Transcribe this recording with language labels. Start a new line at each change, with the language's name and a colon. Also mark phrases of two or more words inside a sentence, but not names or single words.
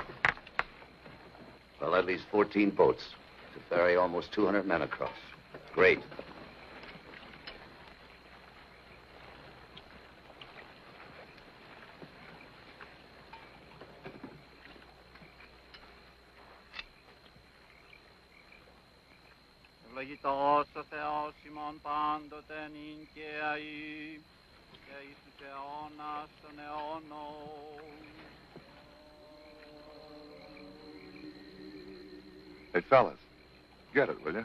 English: Well, at least 14 boats to ferry almost 200 men across. Great.
Greek: Ευλογητός ο Θεός ημών πάντοτε νυν και αεί και εις τους αιώνας των αιώνων.
English: Hey, fellas, get it, will you?